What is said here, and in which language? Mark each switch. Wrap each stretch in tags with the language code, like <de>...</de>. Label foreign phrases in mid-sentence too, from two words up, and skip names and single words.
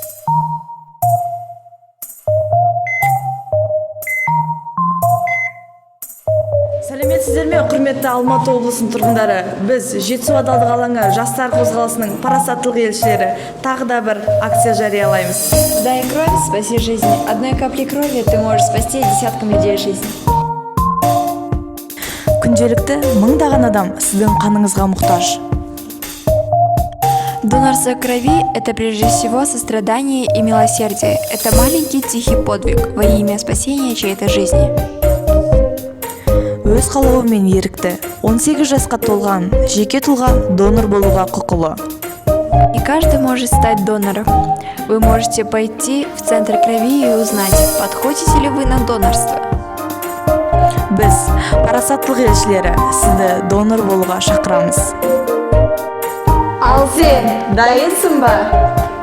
<kk>Сәлеметсіздер ме, құрметті Алматы облысының тұрғындары? Біз Жетісу адалдық алаңы жастар қозғалысының парасаттылық елшілері тағы да бір акция жариялаймыз.</kk> <ru>Дай кровь, спаси жизнь. Одной каплей крови ты можешь спасти десяткам людей жизнь.</ru> <kk>Күнделікті мыңдаған адам сіздің қаныңызға мұқтаж.</kk> <ru>Донорство крови – это прежде всего сострадание и милосердие. Это маленький тихий подвиг во имя спасения чьей-то жизни.</ru> <kk>Өз қалауымен ерікті 18 жасқа толған жеке тұлға донор болуға құқылы.</kk> <ru>И каждый может стать донором. Вы можете пойти в центр крови и узнать, подходите ли вы на донорство.</ru> <kk>Біз парасаттылық елшілері сізді донор болуға шақырамыз. Ал сен дайынсың ба?</kk>